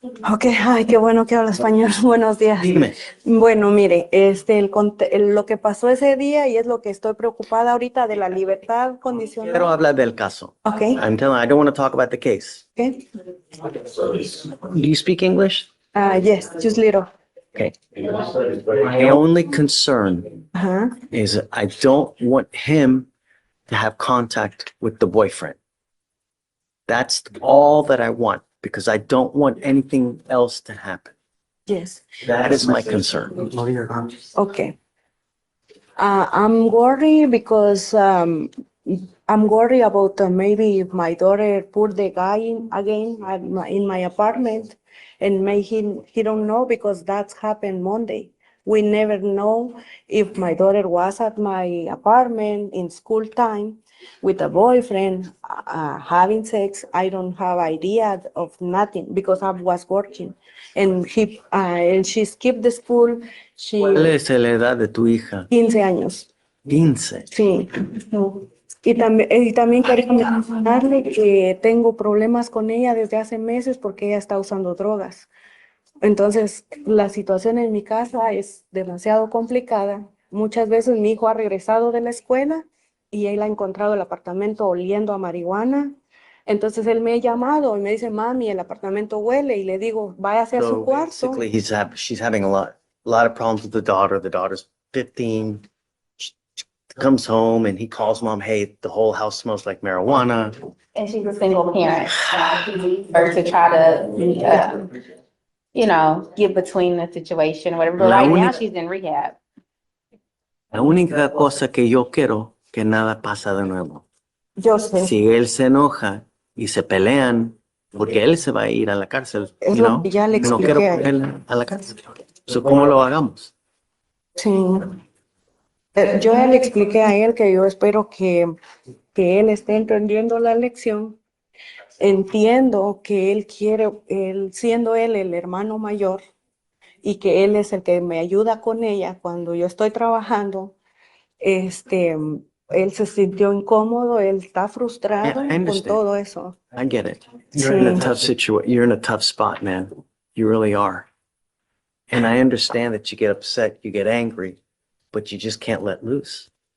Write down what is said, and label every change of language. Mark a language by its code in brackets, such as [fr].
[es] Ok, ay, qué bueno que habla español. Buenos días. Dime. Bueno, mire, lo que pasó ese día y es lo que estoy preocupada ahorita de la libertad condicional. Quiero hablar del caso. [en] Okay. I don't want to talk about the case. Okay. Do you speak English? Yes, just little. Okay. My only concern is I don't want him to have contact with the boyfriend. That's all that I want because I don't want anything else to happen. Yes. That is my concern. Okay. I'm worried because I'm worried about maybe if my daughter put the guy in again in my apartment and maybe he don't know because that's happened Monday. We never know if my daughter was at my apartment in school time with a boyfriend having sex. I don't have idea of nothing because I was working and she skipped the school. [es] ¿Cuál es la edad de tu hija? 15 años. 15. Sí. Y también quería mencionarle que tengo problemas con ella desde hace meses porque ella está usando drogas. Entonces, la situación en mi casa es demasiado complicada. Muchas veces mi hijo ha regresado de la escuela y él ha encontrado el apartamento oliendo a marihuana. Entonces, él me ha llamado y me dice, mami, el apartamento huele. Y le digo, váyase a su cuarto. [en] Basically, she's having a lot of problems with the daughter. The daughter's 15. She comes home and he calls mom, hey, the whole house smells like marijuana. And she's a single parent. He leaves her to try to, get between the situation or whatever. But right now she's in rehab. [es] La única cosa que yo quiero que nada pasa de nuevo. Yo sé. Si él se enoja y se pelean, porque él se va a ir a la cárcel, Es lo que ya le no expliqué quiero a él. ponerle a la cárcel. So, ¿cómo lo hagamos? Sí. Yo ya le expliqué a él que yo espero que él esté entendiendo la lección. Entiendo que él quiere, siendo él el hermano mayor y que él es el que me ayuda con ella cuando yo estoy trabajando, él se sintió incómodo, él está frustrado con todo eso. [en] I get it. You're in a tough situation. You're in a tough spot, man. You really are. And I understand that you get upset, you get angry, but you just can't let loose.